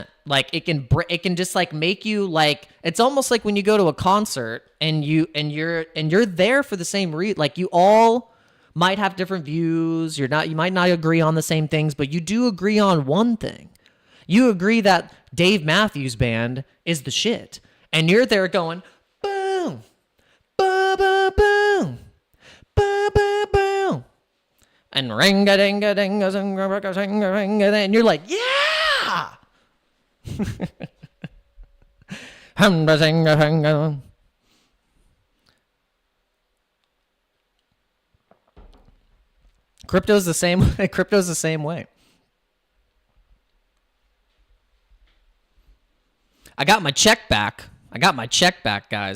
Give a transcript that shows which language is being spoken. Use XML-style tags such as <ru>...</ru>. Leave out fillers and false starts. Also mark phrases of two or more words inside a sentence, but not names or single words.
<en>Like it can just like make you like, it's almost like when you go to a concert and you're there for the same reason. Like, you all might have different views. You might not agree on the same things, but you do agree on one thing. You agree that Dave Matthews Band is the shit. And you're there going, boom, ba ba boom, ba ba boom. And ring-a-ding-a-ding-a-zing-a-ring-a-ding-a-ding, and you're like, yeah. Crypto's the same way. I got my check back, guys.</en>